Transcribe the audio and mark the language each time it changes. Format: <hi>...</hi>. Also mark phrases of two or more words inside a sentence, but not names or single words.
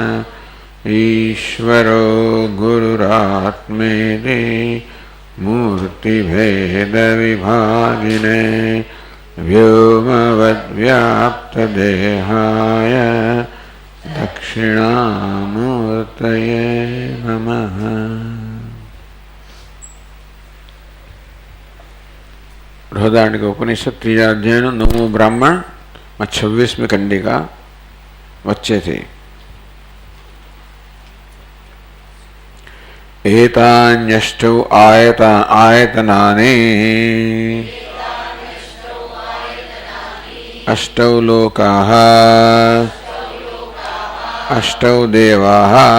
<sa>ईश्वरो गुरुरात्मेति मूर्तिभेदविभागिने व्योमवद्व्याप्तदेहाय दक्षिणामूर्तये नमः। बृहदारण्यक उपनिषद 3 अध्याय 9 ब्राह्मण</sa> <gu>26મી કંડિકા વચ્ચેથી</gu> <sa>एतान्यष्टौ आयतनानि अष्टौ लोकाः अष्टौ देवाः</sa>